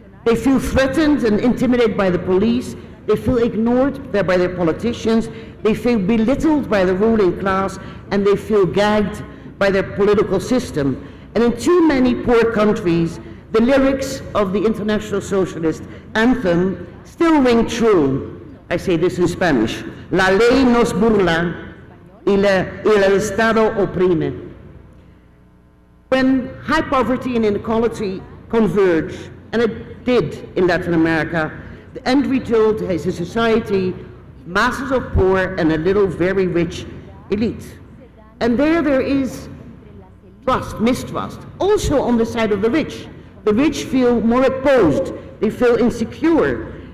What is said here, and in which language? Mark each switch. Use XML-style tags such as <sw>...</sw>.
<en>They feel threatened and intimidated by the police. They feel ignored by their politicians. They feel belittled by the ruling class, and they feel gagged by their political system. And in too many poor countries, the lyrics of the International Socialist Anthem still ring true. I say this in Spanish.</en> <es>La ley nos burla y el Estado oprime.</es> <en>When high poverty and inequality converge, and it did in Latin America, the end result is a society, masses of poor and a little very rich elite. And there is trust, mistrust, also on the side of the rich. The rich feel more opposed, they feel insecure,</en>